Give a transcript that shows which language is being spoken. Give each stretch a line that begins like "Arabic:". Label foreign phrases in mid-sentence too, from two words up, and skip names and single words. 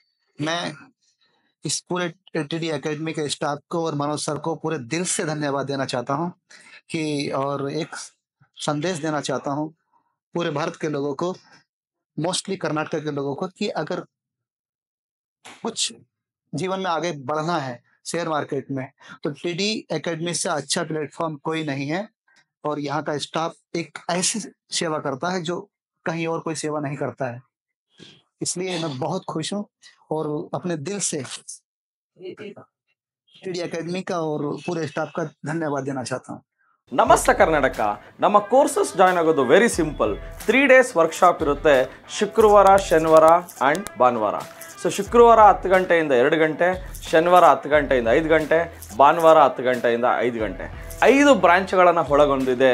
Hindi: मैं इस पूरे TD एकेडमी के स्टाफ को और मनोज सर को पूरे दिल से धन्यवाद देना चाहता हूँ कि, और एक संदेश देना चाहता हूँ पूरे भारत के लोगों को, मोस्टली कर्नाटक के लोगों को, कि अगर कुछ जीवन में आगे बढ़ना है
English: share market
Hindi: में, तो TD एकेडमी से अच्छा प्लेटफॉर्म कोई नहीं है। और यहाँ का स्टाफ एक ऐसी सेवा करता है जो कहीं और कोई सेवा नहीं करता है। इसलिए मैं बहुत खुश हूँ और अपने दिल से TD एकेडमी का और पूरे स्टाफ का धन्यवाद देना चाहता हूँ।
Kannada: ನಮಸ್ತೆ ಕರ್ನಾಟಕ. ನಮ್ಮ ಕೋರ್ಸಸ್ ಜಾಯ್ನ್ ಆಗೋದು
English: very simple.
Kannada: 3
English: days workshop
Kannada: ಇರುತ್ತೆ, ಶುಕ್ರವಾರ, ಶನಿವಾರ ಆ್ಯಂಡ್ ಭಾನುವಾರ. ಸೊ ಶುಕ್ರವಾರ 10 ಗಂಟೆಯಿಂದ 2 ಗಂಟೆ, ಶನಿವಾರ 10 ಗಂಟೆಯಿಂದ 5 ಗಂಟೆ, ಭಾನುವಾರ 10 ಗಂಟೆಯಿಂದ 5 ಗಂಟೆ. 5 ಬ್ರಾಂಚ್ಗಳನ್ನು ಒಳಗೊಂಡಿದೆ.